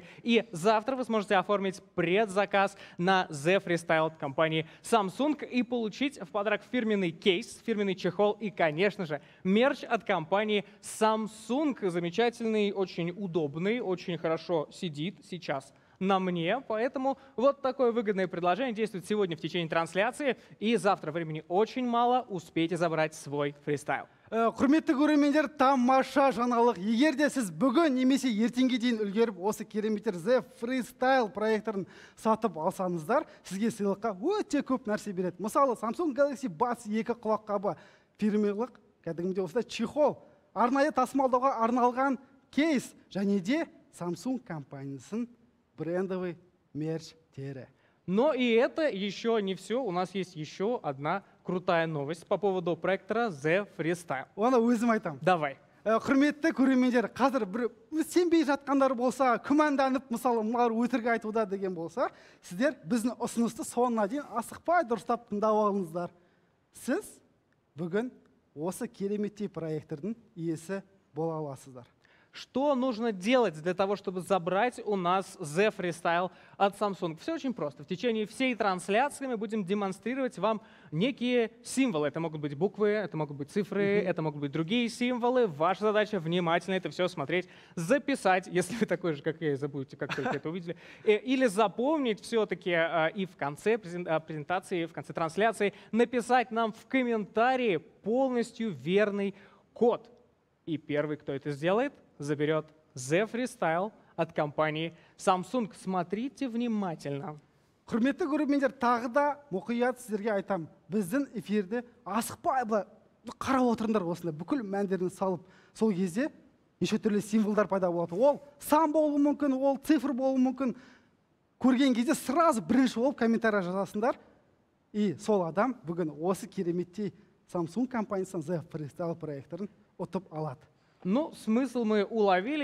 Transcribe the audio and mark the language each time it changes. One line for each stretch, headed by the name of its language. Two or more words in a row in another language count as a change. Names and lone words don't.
Russian: И завтра вы сможете оформить предзаказ на The Freestyle от компании Samsung и получить в подарок фирменный кейс, фирменный чехол и, конечно же, мерч от компании Samsung. Замечательный, очень удобный, очень хорошо сидит сейчас на мне, поэтому вот такое выгодное предложение действует сегодня в течение трансляции, и завтра времени очень мало, успейте забрать свой фристайл.
Kazakh: Құрметті көрермендер, тамаша жаңалық. Егер де сіз бүгін немесе ертеңге дейін үлгеріп осы кереметтер The Freestyle проекторын сатып алсаңыздар, сізге сыйлыққа өте көп нәрсе береді. Мысалы, Samsung Galaxy Buds 2 құлаққабы, фирмалық, кәдімгідей осылай чехол, арнайы тасымалдауға арналған кейс, және де Samsung компаниясының
Russian: брендовый мерч-
Kazakh: тері.
Russian: Но и это еще не все. У нас есть еще одна крутая новость по поводу проектора The Freestyle.
Kazakh: Оны өзім айтамын.
Russian: Давай.
Kazakh: Құрметті көрермендер, қазір бір сенбей жатқандар болса, күмәнданып, мысалы, мыналар өтірік айтуда деген болса, сіздер біздің ұсынысты соңына дейін асықпай дұрыстап тыңдап алыңыздар. Сіз бүгін осы кереметтей проектордың иесі бола аласыздар.
Russian: Что нужно делать для того, чтобы забрать у нас The Freestyle от Samsung? Все очень просто. В течение всей трансляции мы будем демонстрировать вам некие символы. Это могут быть буквы, это могут быть цифры, это могут быть другие символы. Ваша задача внимательно это все смотреть, записать, если вы такой же, как я, и забудете, как только это увидели, или запомнить все-таки и в конце презентации, в конце трансляции написать нам в комментарии полностью верный код. И первый, кто это сделает, заберет The Freestyle от компании Samsung. Смотрите внимательно.
Kazakh: Құрметті көрермендер, тағы да мұқият сіздерге айтам. Біздің эфирде асықпай қарап отырыңдар осында, бүкіл мәндерін салып, сол кезде неше түрлі символдар пайда болады. Ол сан болуы мүмкін, ол цифр болуы мүмкін. Көрген кезде сразу бірінші болып комментарий жазасыңдар. И сол адам бүгін осы кереметтей Samsung компаниясының The Freestyle проекторын ұтып алады.
Russian: Ну, смысл мы уловили.